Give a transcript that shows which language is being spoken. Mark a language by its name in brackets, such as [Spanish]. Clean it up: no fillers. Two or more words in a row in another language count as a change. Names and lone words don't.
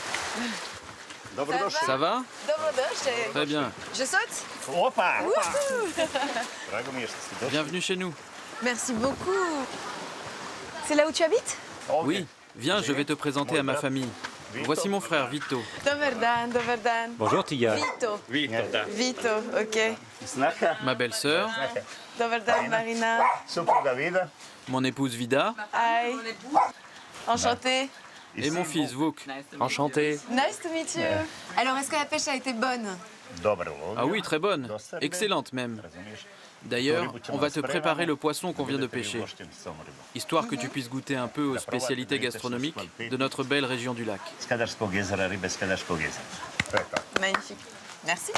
[French] Ça va? Très bien. Je saute? Wouhou. Wouhou. Bienvenue chez nous. Merci beaucoup. C'est là où tu habites? Oui, viens, je vais te présenter à ma famille. Voici mon frère, Vito. [Serbian] Dobar dan, dobar dan. [French] Bonjour, Tiga. Vito. Vito, ok. Ma belle-sœur. [Serbian] Dobar dan, Marina. [French] Mon épouse, Vida. Hi. Enchanté. Et mon fils, Vuk. Enchanté. [English] Nice to meet you. [French] Alors, est-ce que la pêche a été bonne? Ah oui, très bonne. Excellente même. D'ailleurs, on va te préparer le poisson qu'on vient de pêcher, histoire que tu puisses goûter un peu aux spécialités gastronomiques de notre belle région du lac. Magnifique. Merci.